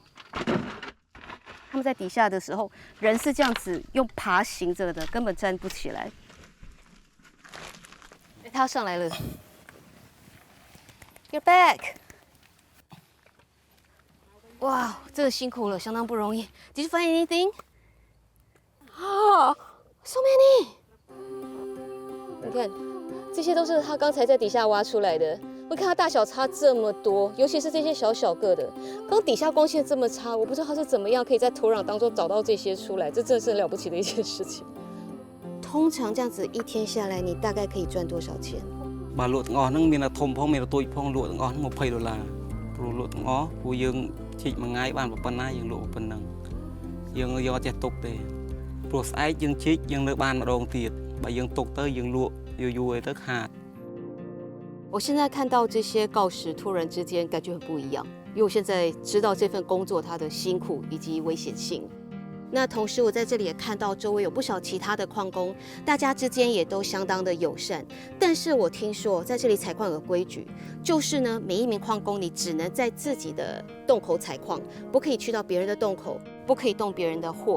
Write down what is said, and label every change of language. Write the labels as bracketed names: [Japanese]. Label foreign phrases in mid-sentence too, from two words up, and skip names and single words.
[Chinese] 他们在底下的时候，人是这样子用爬行着的，根本站不起来。他上来了 ， [English] You're back。 [Chinese] 哇，真的辛苦了，相当不容易。 [English] Did you find anything? So many。 [Chinese] 你看，这些都是他刚才在底下挖出来的。我看它大小差这么多，尤其是这些小小个的。刚底下光线这么差，我不知道它是怎么样可以在土壤当中找到这些出来，这真的是了不起的一件事情。通常这样子一天下来，你大概可以赚多少钱？ [Khmer] បាទលក់ទាំងអស់ហ្នឹងមានតែធំផងមានតែតូចផងលក់ទាំងអស់$20ព្រោះលក់ទាំងអស់ព្រោះយើងជីកមួយថ្ងៃបានប៉ុណ្ណាយើងលក់ប៉ុណ្ណឹងយើងយកចេះទុកទេព្រោះស្អែកយើងជីកយើងនៅបានម្ដងទៀតបើយើងទុកទៅយើងលក់យូរៗទៅខាត [Chinese] 我现在看到这些锆石，突然之间感觉很不一样，因为我现在知道这份工作它的辛苦以及危险性。那同时，我在这里也看到周围有不少其他的矿工，大家之间也都相当的友善。但是我听说在这里采矿有个规矩，就是呢，每一名矿工你只能在自己的洞口采矿，不可以去到别人的洞口，不可以动别人的货。